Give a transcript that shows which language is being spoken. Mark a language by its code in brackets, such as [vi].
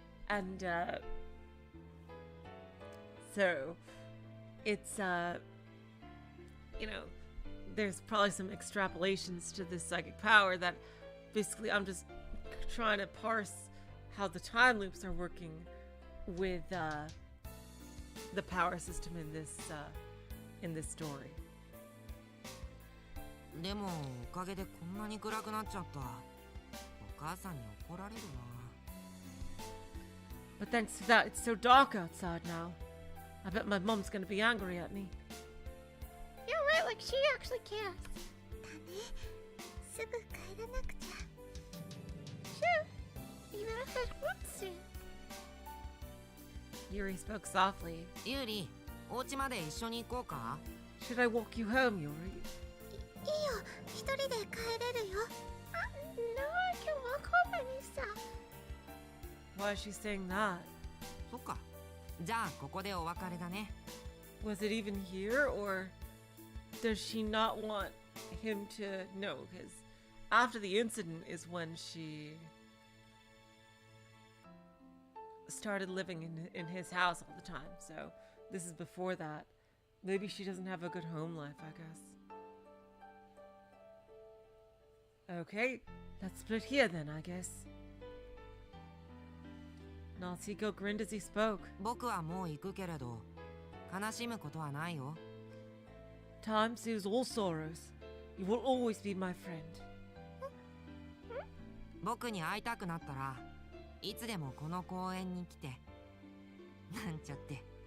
[en] And so it's you know, there's probably some extrapolations to this psychic power that basically I'm just trying to parse how the time loops are working with the power system in this story. [ja] でもおかげでこんなに暗くなっちゃった。お母さんに怒られるな。 [en] But thanks to that, it's so dark outside now. I bet my mom's gonna be angry at me. You're right, like she actually cares. [ja] だね。すぐ帰らなくちゃ。 [en] Sure. Even if it wants to. Yuri spoke softly. [ja] ユーリ、お家まで一緒に行こうか？ [en] Should I walk you home, Yuri? [ja] いいよ、一人で帰れるよ。 [en] No, I can walk home by myself. Why is she saying that? [ja] そっか。じゃあここでお別れだね。 [en] Was it even here, or does she not want him to know? Because after the incident is when she started living in his house all the time. So this is before that. Maybe she doesn't have a good home life, I guess. Okay, let's split here then, I guess. Natsuhiko grinned as he spoke. [ja] 僕はもう行くけれど、悲しむことはないよ。 [en] Time soothes all sorrows. You will always be my friend. [ja] 僕に会いたくなったらいつでもこの公園に来てなんちゃって。